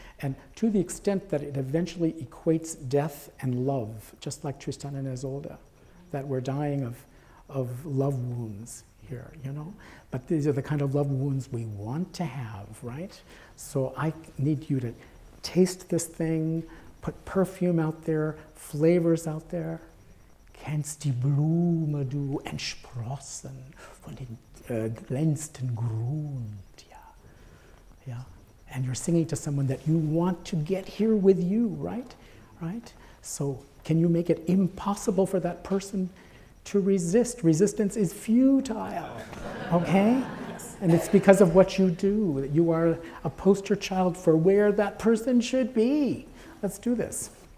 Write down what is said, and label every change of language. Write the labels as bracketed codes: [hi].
[en] And to the extent that it eventually equates death and love, just like Tristan and Isolde, that we're dying of love wounds here, But these are the kind of love wounds we want to have, right? So I need you to taste this thing, put perfume out there, flavors out there. [de] Kennst die Blume du entsprossen von den glänzten Grund, yeah. [en] And you're singing to someone that you want to get here with you, right? So can you make it impossible for that person to resist? Resistance is futile, okay? And it's because of what you do. You are a poster child for where that person should be. Let's do this.